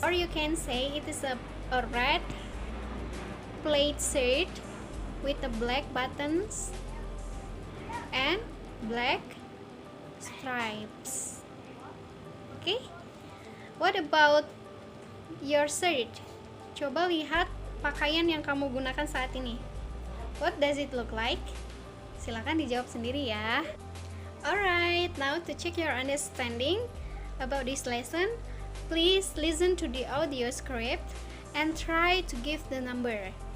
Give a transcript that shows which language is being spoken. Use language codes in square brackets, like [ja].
[en] Or you can say it is a red plaid shirt with the black buttons and black stripes. Okay, what about your shirt? [id] Coba lihat pakaian yang kamu gunakan saat ini. [en] What does it look like? [id] Silakan dijawab sendiri ya. [en] Alright, now to check your understanding about this lesson, please listen to the audio script and try to give the number.